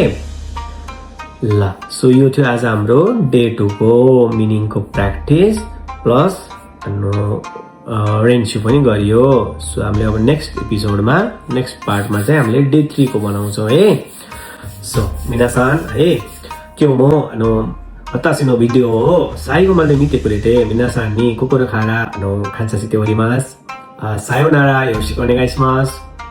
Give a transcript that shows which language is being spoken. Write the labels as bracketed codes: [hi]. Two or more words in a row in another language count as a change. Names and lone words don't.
[ne] ल सो यो थियो आज हाम्रो डे 2 को मिनिङको [en] practice plus [ne] रेन्सु पनि गरियो। सो हामीले अब [en] next episodeमा next partमा [ne] चाहिँ हामीले डे 3 को बनाउँछौँ है। [ja] सो मिनासान है 今日も私のビデオを最後まで見てくれて皆さんに心から感謝しております。さようなら、よろしくお願いします。